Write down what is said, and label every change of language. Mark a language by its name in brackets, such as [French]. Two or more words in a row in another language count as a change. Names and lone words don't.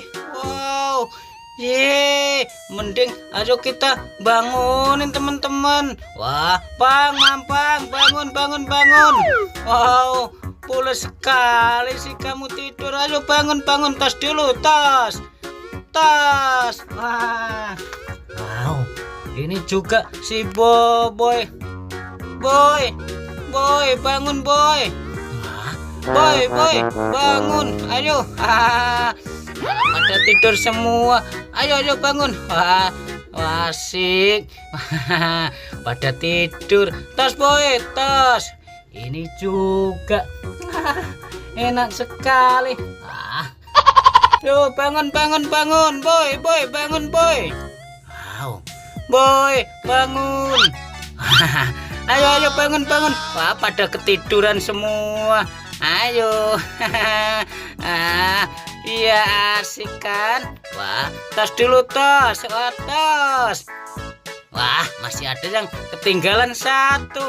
[Indonesian] Wow, ye, mending ayo kita bangunin teman-teman. Wah, Bang Mampang, bangun, bangun, bangun. Wow, pules sekali sih kamu tidur. Ayo bangun, bangun, tas dulu, tas, tas. Wah, wow, ini juga si Boboy, boy. Boy, bangun boy. Boy, boy, bangun. Ayo. Pada tidur semua. Ayo, ayo bangun. Wah, asik. Pada tidur. Tas boy, tas. Ini juga. Enak sekali. Yo, bangun, bangun, bangun. Boy, boy, bangun boy. Wow. Boy, bangun. Ayo, ayo bangun, bangun. Wah, pada ketiduran semua. Ayo. Iya asik kan. Wah, tas dulu tas. Wah, tas. Wah, masih ada yang ketinggalan satu.